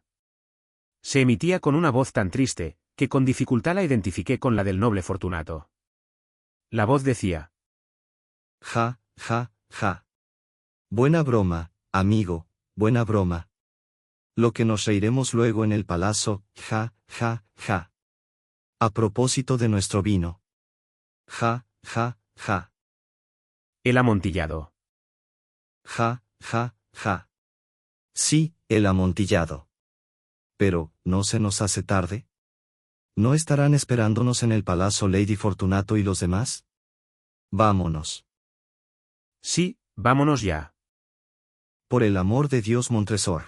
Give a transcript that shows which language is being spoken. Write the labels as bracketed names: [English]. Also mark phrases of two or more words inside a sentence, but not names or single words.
[Spanish] Se emitía con una voz tan triste, que con dificultad la identifiqué con la del noble Fortunato. La voz decía: Ja, ja, ja. Buena broma, amigo, buena broma. Lo que nos reiremos luego en el palacio, ja, ja, ja. A propósito de nuestro vino. Ja, ja, ja. El amontillado. Ja, ja, Ja. Sí, el amontillado. Pero, ¿no se nos hace tarde? ¿No estarán esperándonos en el Palazzo Lady Fortunato y los demás? Vámonos. Sí, vámonos ya. Por el amor de Dios, Montresor.